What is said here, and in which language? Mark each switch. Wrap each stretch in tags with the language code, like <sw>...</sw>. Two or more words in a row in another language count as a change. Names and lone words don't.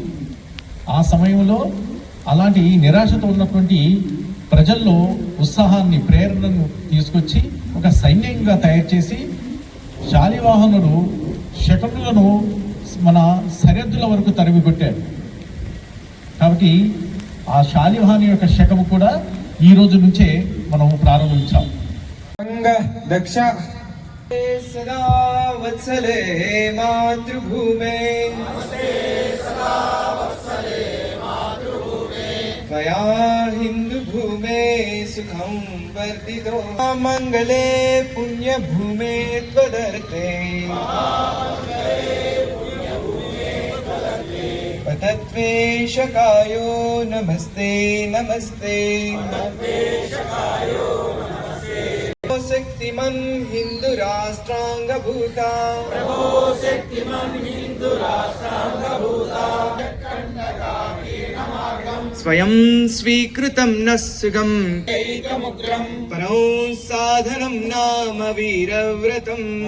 <te>ఆ సమయంలో అలాంటి నిరాశతో ఉన్నటువంటి ప్రజల్లో ఉత్సాహాన్ని, ప్రేరణను తీసుకొచ్చి ఒక సైన్యంగా తయారు చేసి శాలివాహనుడు శకునులను మన సరిహద్దుల వరకు తరిమి కొట్టాడు. కాబట్టి ఆ శాలివాహను యొక్క శకము కూడా ఈ రోజు నుంచే మనం ప్రారంభించాం.</te> <sa>దక్ష సదా వత్సలే మాతృభూమే त्वया हिन्दुभूमे सुखं वर्धितो मङ्गले पुण्यभूमे त्वदर्थे पतत्वेशकायो नमस्ते नमस्ते शक्तिमन् हिन्दुराष्ट्राङ्गभूता स्वयं स्वीकृतं न सुगं परं साधनं नाम वीरव्रतं</sa>